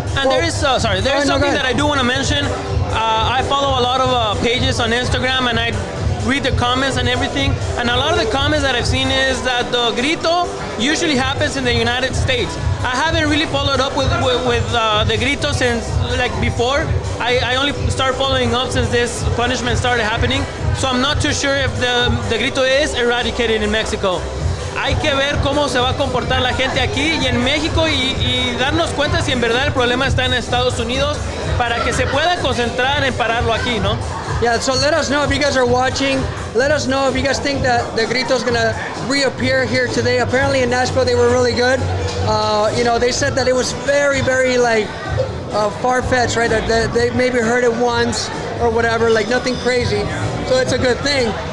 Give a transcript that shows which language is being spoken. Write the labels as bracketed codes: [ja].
[en] And there is something that I do want to mention. I follow a lot of pages on Instagram, and I read the comments and everything, and a lot of the comments that I've seen is that the grito usually happens in the United States. I haven't really followed up with the grito since, like, before. I only started following up since this punishment started happening, so I'm not too sure if the grito is eradicated in Mexico. [es] Hay que ver cómo se va a comportar la gente aquí y en México y darnos cuenta si en verdad el problema está en Estados Unidos, para que se pueda concentrar en pararlo aquí, ¿no? [en] Yeah, so let us know if you guys are watching. Let us know if you guys think that the grito is gonna reappear here today. Apparently in Nashville they were really good. You know, they said that it was very, very like far-fetched, right? That they maybe heard it once or whatever, like nothing crazy. So it's a good thing.